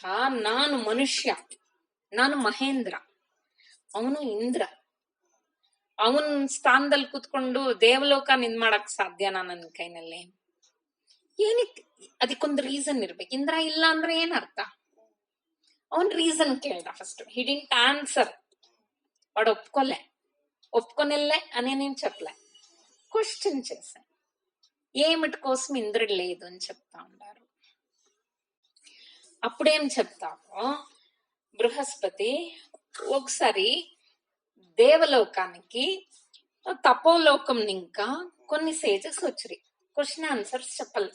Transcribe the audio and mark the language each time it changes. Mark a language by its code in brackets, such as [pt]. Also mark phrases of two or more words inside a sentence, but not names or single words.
[kn] ನಾನು ಮನುಷ್ಯ, ನಾನು ಮಹೇಂದ್ರ, ಅವನು ಇಂದ್ರ. ಅವನ್ ಸ್ಥಾನದಲ್ಲಿ ಕೂತ್ಕೊಂಡು ದೇವಲೋಕ ನಿಂದ್ ಮಾಡಕ್ ಸಾಧ್ಯನಾ ನನ್ನ ಕೈನಲ್ಲಿ? ಏನಕ್ಕೆ? ಅದಕ್ಕೊಂದು ರೀಸನ್ ಇರ್ಬೇಕು. ಇಂದ್ರ ಇಲ್ಲ ಅಂದ್ರೆ ಏನರ್ಥ? ಅವನ್ ರೀಸನ್ ಕೇಳ್ದ ఫస్ట్. [en] he didn't answer. [te] వాడు ఒప్పుకోనెల్లే అని నేను చెప్పలే, క్వశ్చన్ చేశా. ఏమిటి కోసం ఇంద్రుడు లేదు అని చెప్తా ఉన్నారు. అప్పుడేం చెప్తామో, బృహస్పతి ఒకసారి దేవలోకానికి తపోలోకం ఇంకా కొన్ని సేజెస్ వచ్చి [en] question answers [te] చెప్పాలి.